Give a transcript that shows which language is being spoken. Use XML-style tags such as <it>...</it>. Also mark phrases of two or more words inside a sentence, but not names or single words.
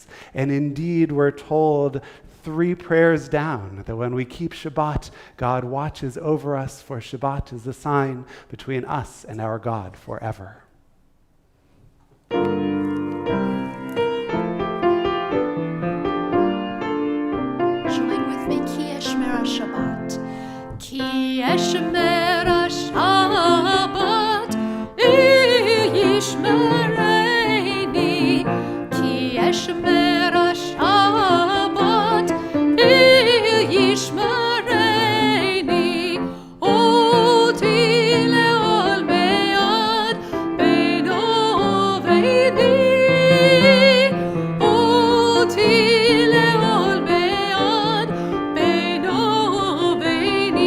<en>And indeed, we're told 3 prayers down that when we keep Shabbat, God watches over us, for Shabbat is a sign between us and our God forever. Join with me,</en> <he>כי אשמרה שבת. כי אשמרה שבת, ישמרני. כי אשמרה שבת, ישמרני. אות לעולמי עד בינו וביני. אות לעולמי עד בינו וביני.</he>